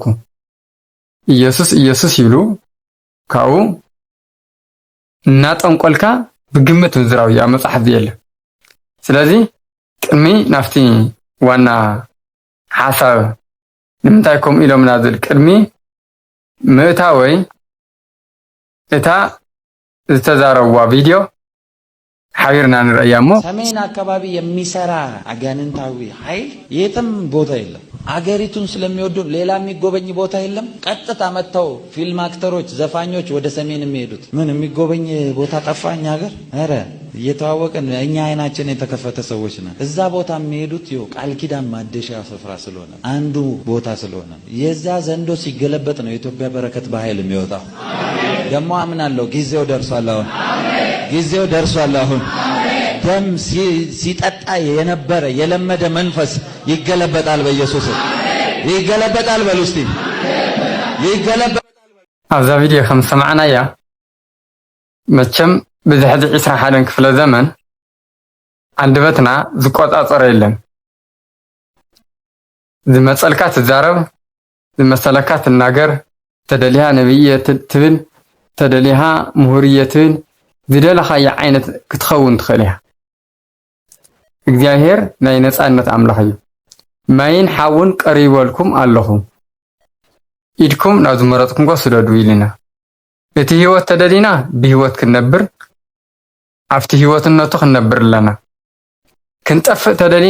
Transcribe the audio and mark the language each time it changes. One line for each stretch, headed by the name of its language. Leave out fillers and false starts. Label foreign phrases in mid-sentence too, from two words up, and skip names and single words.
Tigrinya: ኢየሱስ ኢየሱስ ይብሉ ካብኡ እናጠንቆልካ ብግምት ምዝራው እዩ ኣብ መፅሓፍ የለ። ስለዚ ቅድሚ ናፍቲ ዋና ሓሳብ ንምንታይ ከምኡ ኢሎምና ዝብል ቅድሚ ምእታወይ እታ ዝተዛረብዋ ቪድዮ ሓቢርና ንርእያ እሞ
Amharic: ሰሜን አካባቢ የሚሰራ አጋንንታዊ ኃይል የትም ቦታ የለም። አገሪቱን ስለሚወዱ ሌላ የሚጎበኝ ቦታ የለም። ቀጥታ መጥተው ፊልም አክተሮች፣ ዘፋኞች ወደ ሰሜን የሚሄዱት ምን የሚጎበኝ ቦታ ጠፋኝ ሀገር? ኧረ እየተዋወቀን እኛ አይናችን የተከፈተ ሰዎች ነን። እዛ ቦታ የሚሄዱት ይኸው ቃል ኪዳን ማደሻ ስፍራ ስለሆነ አንዱ ቦታ ስለሆነ የዛ ዘንዶ ሲገለበጥ ነው የኢትዮጵያ በረከት በኃይል የሚወጣው። ደግሞ አምናለሁ ጊዜው ደርሷል። አሁን ጊዜው ደርሷል። አሁን ደም ሲጠጣ የነበረ የለመደ መንፈስ ይገለበጣል። በኢየሱስ ይገለበጣል። በሉ እስቲ ይገለበጣል።
Tigrinya: ኣብዛ ቪድዮ ከም ሰማዕናያ መቸም ብዝሕዚ 21 ክፍለ ዘመን አንደበትና ዝቆፃፀር የለን። ዝመፀልካ ትዛረብ፣ ዝመሰለካ ትናገር፣ ተደሊሃ ነብየ ትብል፣ ተደሊሃ ምሁርየ ትብል፣ ዝደለኻዮ ዓይነት ክትኸውን ትኽእል ኢኻ። እግዚአብሔር ናይ ነፃነት ኣምላኽ እዩ። ማይን ሓውን ቀሪበልኩም ኣለኹ ኢድኩም ናብ ዝመረፅኩምጎ ስደዱ ኢልና። እቲ ህይወት ተደሊና ብህይወት ክንነብር ኣብቲ ህይወትነቱ ክንነብር ኣለና። ክንጠፍእ